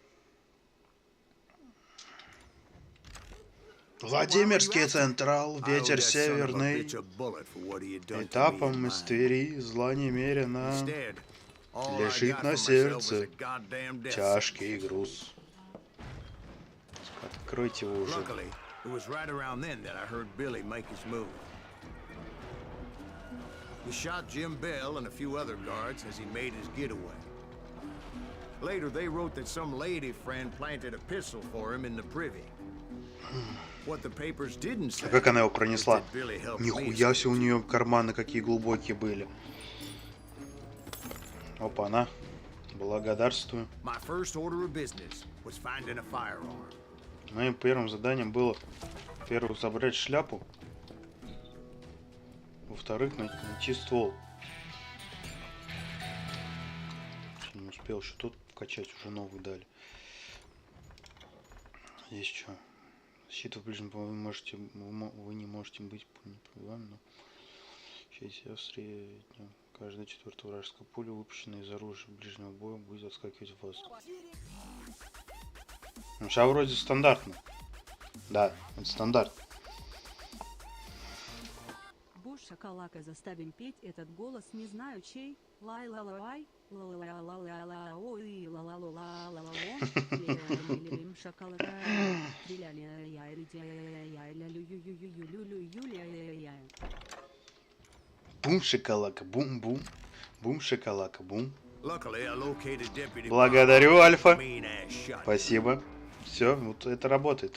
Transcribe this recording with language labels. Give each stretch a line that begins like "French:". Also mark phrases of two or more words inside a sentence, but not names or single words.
Russian: Владимирский Централ, ветер северный. Этапом из Твери зла немерено. Лежит на сердце тяжкий груз. Откройте его уже.
English: He shot Jim Bell and a few other guards as he made his getaway. Later, they wrote that some lady friend planted a pistol for him in the privy. What the papers didn't say.
Russian: Как она его пронесла? Нихуя себе у нее карманы какие глубокие были. Опа, она. Благодарствую.
English: My first order of business was finding a firearm.
Russian: Моим первым заданием было, во-первых, забрать шляпу. Во-вторых, найти ствол. Не успел еще тут вкачать, уже новый дали. Здесь что? Защита в ближнем бою вы не можете быть непробиваемым, но в среднем каждая четвертая вражеская пуля, выпущенная из оружия ближнего боя, будет отскакивать в вас. Ну, сейчас вроде стандартно. Да, это стандарт. Шоколака заставим петь этот голос, не знаю чей. Лай ла ла лай, ла ла ла ла ла ла ой, ла ла ла ла ла ла лом. Шоколака. Бум шоколака, бум бум. Бум шоколака, бум. Благодарю, Альфа. Спасибо. Все, вот это работает.